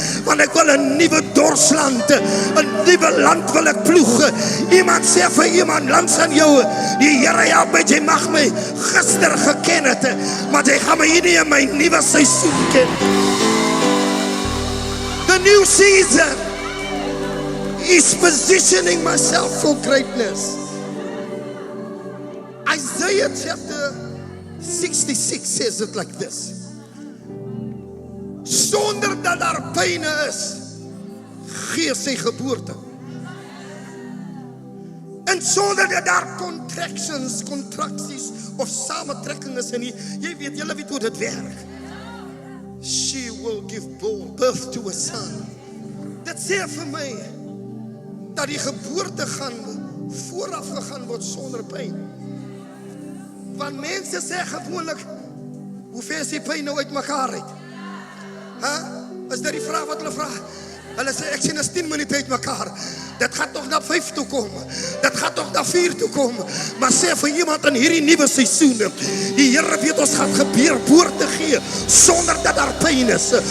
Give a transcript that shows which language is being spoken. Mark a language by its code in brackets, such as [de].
[af] Want ek wil 'n nuwe dorsland, 'n nuwe land wil ek ploeg. Iemand sê vir iemand langs aan jou, die Here help my, jy mag my gister geken het, maar jy gaan my hier nie in my nuwe seisoen ken. [en] The new season is positioning myself for greatness. Isaiah chapter 66 says it like this. [af] Sonder dat daar pyne is, gee sy geboorte. En sonder dat daar contracties of samentrekking is, en jy weet hoe dit werk. [en] She will give birth to a son. [af] Dit sê vir my, dat die geboorte gaan vooraf gegaan word sonder pyn. Want mense sê gewoonlik, hoe ver is die pyn nou uit mekaar uit? Is dit die vraag wat hulle vra? Hulle sê, ek sien is 10 minute uit mekaar. Dit gaat nog na 5 toe kom. Dit gaat nog na 4 toe kom. Maar sê vir iemand in hierdie nuwe seisoen, die Here weet ons gaan geboorte gee sonder dat daar pyn is.